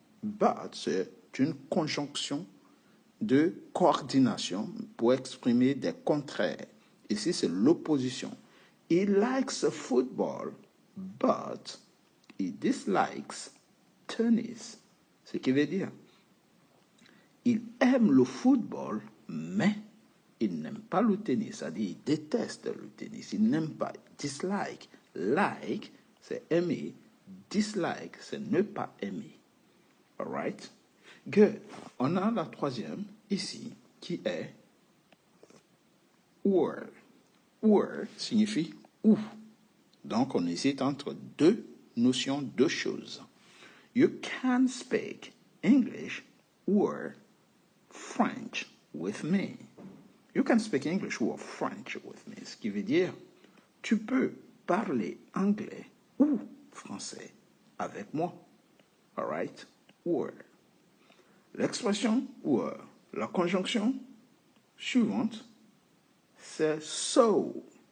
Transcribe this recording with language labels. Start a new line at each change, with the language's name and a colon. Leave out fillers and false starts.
French: But, c'est une conjonction de coordination pour exprimer des contraires. Ici, c'est l'opposition.
English: He likes football, but he dislikes tennis.
French: Ce qui veut dire, il aime le football, mais il n'aime pas le tennis. C'est-à-dire, il déteste le tennis. Il n'aime pas. Dislike. Like, c'est aimer. Dislike, c'est ne pas aimer.
English: All right? Good.
French: On a la troisième ici, qui est or. Or signifie ou. Donc, on hésite entre deux notions, deux choses.
English: You can speak English or French with me. You can speak English or French with me.
French: Ce qui veut dire, tu peux parler anglais ou français avec moi.
English: All right?
French: Or. L'expression or, la conjonction suivante, c'est so.